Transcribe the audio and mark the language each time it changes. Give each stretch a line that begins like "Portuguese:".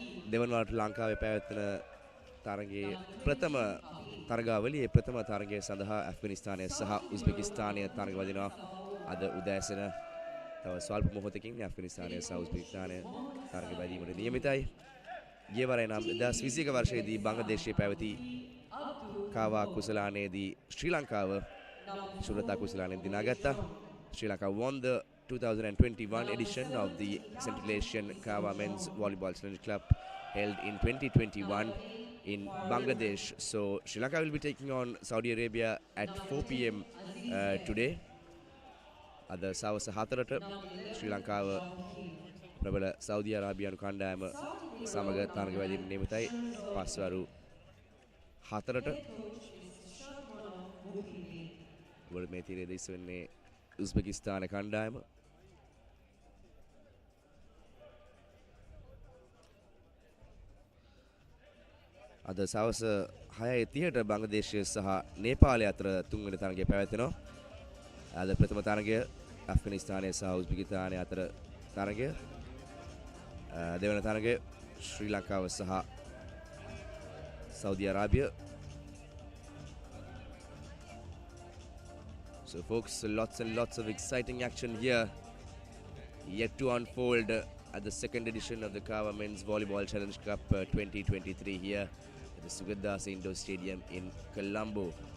Sinhala: දෙවන වරට ලංකාවේ පැවැත්වෙන තරගයේ ප්‍රථම තරගාවලියේ ප්‍රථම තරගය සඳහා ඇෆ්ගනිස්තානය සහ උස්බෙකිස්තානය තරග වදිනවා අද උදෑසන. තව ස්වල්ප මොහොතකින් ඇෆ්ගනිස්තානය සහ උස්බෙකිස්තානය තරග වැදීමට නියමිතයි. ගිය වරේ නම් 2021 වර්ෂයේදී බංග්ලාදේශයේ පැවති කාවා කුසලානයේදී ශ්‍රී ලංකාව ශුරතා කුසලානයෙන් දිනාගත්තා.
English: Sri Lanka won the 2021 edition of the Central Asian Kava Men's Volleyball Challenge Club held in 2021 in Bangladesh. So Sri Lanka will be taking on Saudi Arabia at 4 p.m. Today.
Sinhala: Ada සවස් 4ට ශ්‍රී ලංකාව ප්‍රබල Saudi අරාබියානු කණ්ඩායම සමග තරග වැදීම නියමිතයි. පස්වරු 4ට world මේ තීරයේ දිස් වෙන්නේ උස්බෙකිස්තාන කණ්ඩායම. අද සවස් 6:30ට බංග්ලාදේශය සහ නේපාලය අතර තුන්වෙනි තරගය පැවැත්වෙනවා. අද ප්‍රථම තරගය ඇෆ්ගනිස්තානය සහ උස්බෙකිස්තානය අතර තරගය. දෙවන තරගය ශ්‍රී ලංකාව සහ Saudi Arabia.
English: So folks, lots and lots of exciting action here yet to unfold at the second edition of the Kava Men's Volleyball Challenge Cup 2023 here at the Sugathadasa Indoor Stadium in Colombo.